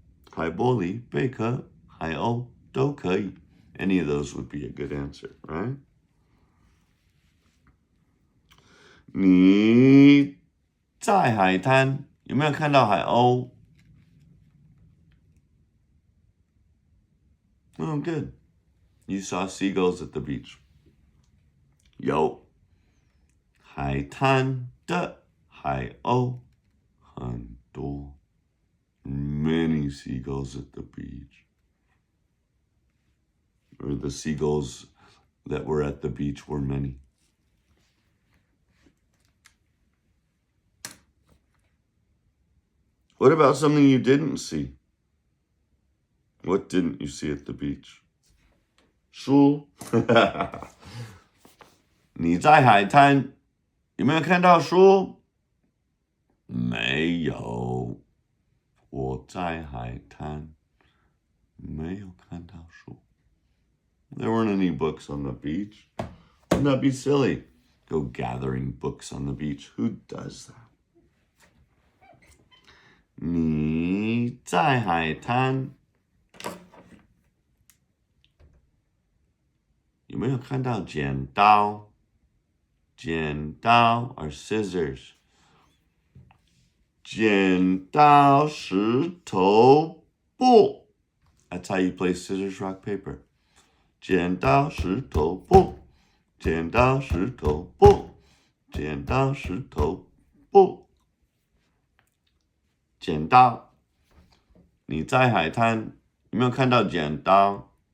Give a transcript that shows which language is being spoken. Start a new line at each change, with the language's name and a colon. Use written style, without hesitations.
Chinese: 海玻璃、贝壳、海鸥都可以。
English: Any of those would be a good answer, right?
Chinese: 你在海滩有没有看到海鸥？
English: Oh, good. You saw seagulls at the beach.
Chinese: 有。海滩的海鸥很多。
English: Many seagulls at the beach. Or the seagulls that were at the beach were many. What about something you didn't see? What didn't you see at the beach?
Chinese: 书。你在海滩有没有看到书？没有。我在海滩没有看到书。
English: There weren't any books on the beach. Wouldn't that be silly? Go gathering books on the beach. Who does that?
Chinese: 你在海滩有没有看到剪刀？
English: 剪刀 or scissors. 剪刀石头布 That's how you play scissors, rock, paper.
Chinese: 剪刀石头布，剪刀石头布，剪刀石头布。剪刀，你在海滩有没有看到剪刀？